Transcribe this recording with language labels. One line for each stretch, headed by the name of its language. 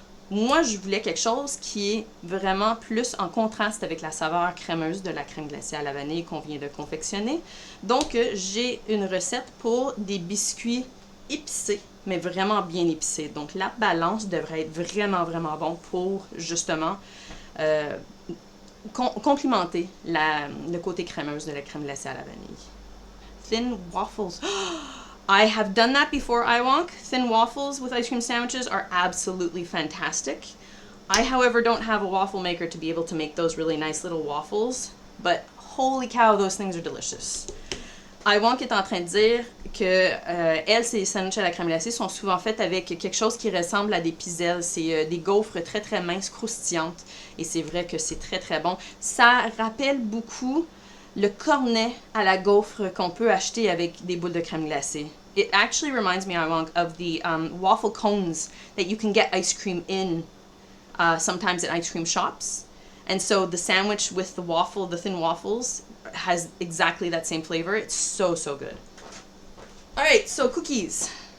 French: Moi, je voulais quelque chose qui est vraiment plus en contraste avec la saveur crémeuse de la crème glacée à la vanille qu'on vient de confectionner. Donc, j'ai une recette pour des biscuits épicé, mais vraiment bien épicé. Donc la balance devrait être vraiment, vraiment bon pour justement complimenter le côté crémeuse de la crème glacée à la vanille.
English: Thin waffles. I have done that before, I wonk. Thin waffles with ice cream sandwiches are absolutely fantastic. I, however, don't have a waffle maker to be able to make those really nice little waffles, but holy cow, those things are delicious.
French: Iwonk est en train de dire que elle, ses sandwichs à la crème glacée sont souvent faits avec quelque chose qui ressemble à des pizzelles. C'est des gaufres très très minces, croustillantes. Et c'est vrai que c'est très très bon. Ça rappelle beaucoup le cornet à la gaufre qu'on peut acheter avec des boules de crème glacée.
English: It actually reminds me, Iwonk, of the waffle cones that you can get ice cream in sometimes at ice cream shops. And so the sandwich with the waffle, the thin waffles, has exactly that same flavor. It's so, so good. All right, so cookies.